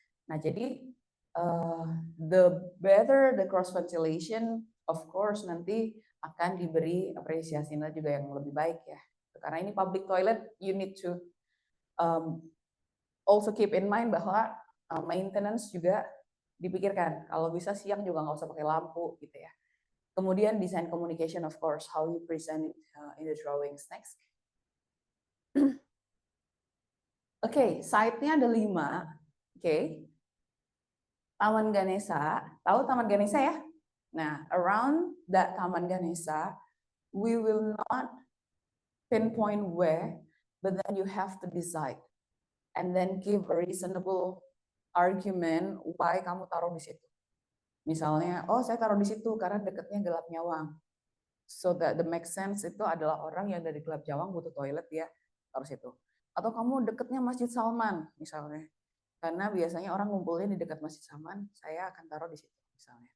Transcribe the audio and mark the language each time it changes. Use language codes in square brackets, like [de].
[id] Nah jadi [en] the better the cross ventilation, of course [id] nanti akan diberi apresiasinya juga yang lebih baik ya. Karena ini [en] public toilet, you need to also keep in mind [id] bahwa maintenance juga dipikirkan. Kalau bisa siang juga nggak usah pakai lampu gitu ya. Kemudian [en] design communication, of course, how you present it in the drawings. Next. [id] Oke, site-nya ada 5. Oke. Taman Ganesha, tahu Taman Ganesha ya? [en] Nah, around that Taman Ganesha, we will not pinpoint where, but then you have to decide and then give a reasonable argument why [id] kamu taruh di situ. Misalnya, oh saya taruh di situ karena dekatnya Gelap Nyawang. [en] So that the make sense [id] itu adalah orang yang dari Gelap Nyawang butuh toilet ya taruh situ. Atau kamu dekatnya Masjid Salman misalnya. Karena biasanya orang ngumpulnya di dekat Masjid Salman, saya akan taruh di situ misalnya.